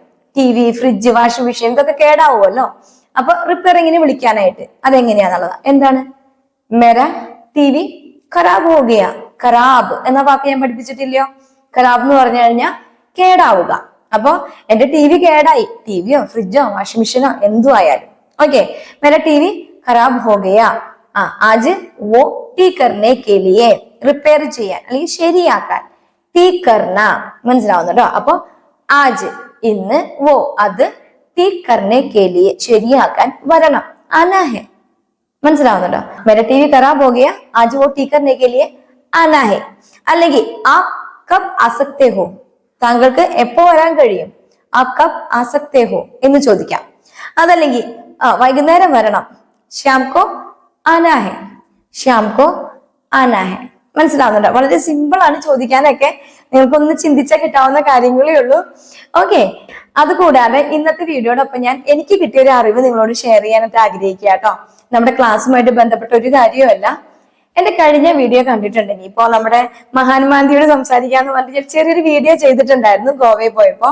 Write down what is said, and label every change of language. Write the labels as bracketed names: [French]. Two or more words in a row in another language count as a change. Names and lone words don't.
[Malayalam] TV, ഫ്രിഡ്ജ്, വാഷിംഗ് മെഷീൻ ഇതൊക്കെ കേടാവുമല്ലോ. അപ്പൊ റിപ്പയറിങ്ങിന് വിളിക്കാനായിട്ട് അതെങ്ങനെയാന്നുള്ളതാ. [Hindi] എന്താണ്? मेरा TV ख़राब हो गया. [Malayalam] ഖരാബ് എന്ന വാക്ക് ഞാൻ പഠിപ്പിച്ചിട്ടില്ലയോ? ഖരാബ് എന്ന് പറഞ്ഞു കഴിഞ്ഞാൽ കേടാവുക. അപ്പൊ എന്റെ TV കേടായി, ടിവിയോ ഫ്രിഡ്ജോ വാഷിംഗ് മെഷീനോ എന്തു ആയാലും. [Hindi] ओके. मेरा TV ख़राब हो गया. आज वो ठीक करने के लिए, [Malayalam] റിപ്പയർ ചെയ്യാൻ അല്ലെങ്കിൽ ശരിയാക്കാൻ. [Hindi] ठीक करना. [Malayalam] മനസ്സിലാവുന്നുണ്ടോ? അപ്പൊ ആജ് ഇന്ന്, വോ അത്, [Hindi] ठीक करने के लिए [Malayalam] ശരിയാക്കാൻ വരണം. [Hindi] आना है. [Malayalam] മനസ്സിലാവുന്നുണ്ടോ? [Hindi] मेरा TV खराब हो गया, आज वो ठीक करने के लिए आना है. അല്ലെങ്കിൽ आप कब आ सकते हो, [Malayalam] താങ്കൾക്ക് എപ്പോ വരാൻ കഴിയും. [Hindi] आप कब आ सकते हो [Malayalam] എന്ന് ചോദിക്കാം. അതല്ലെങ്കിൽ വൈകുന്നേരം വരണം. [Hindi] शाम को आना है, शाम को आना है. [Malayalam] മനസ്സിലാവുന്നുണ്ടോ? വളരെ സിമ്പിൾ ആണ് ചോദിക്കാനൊക്കെ. നിങ്ങൾക്കൊന്ന് ചിന്തിച്ചാൽ കിട്ടാവുന്ന കാര്യങ്ങളേ ഉള്ളൂ. ഓക്കെ. അതുകൂടാതെ ഇന്നത്തെ വീഡിയോടൊപ്പം ഞാൻ എനിക്ക് കിട്ടിയ ഒരു അറിവ് നിങ്ങളോട് ഷെയർ ചെയ്യാനായിട്ട് ആഗ്രഹിക്കുക കേട്ടോ. നമ്മുടെ ക്ലാസ്സുമായിട്ട് ബന്ധപ്പെട്ട ഒരു കാര്യമല്ല. എന്റെ കഴിഞ്ഞ വീഡിയോ കണ്ടിട്ടുണ്ടെങ്കിൽ ഇപ്പൊ നമ്മുടെ മഹാത്മാഗാന്ധിയോട് സംസാരിക്കാന്ന് പറഞ്ഞിട്ട് ചെറിയൊരു വീഡിയോ ചെയ്തിട്ടുണ്ടായിരുന്നു ഗോവയിൽ പോയപ്പോ.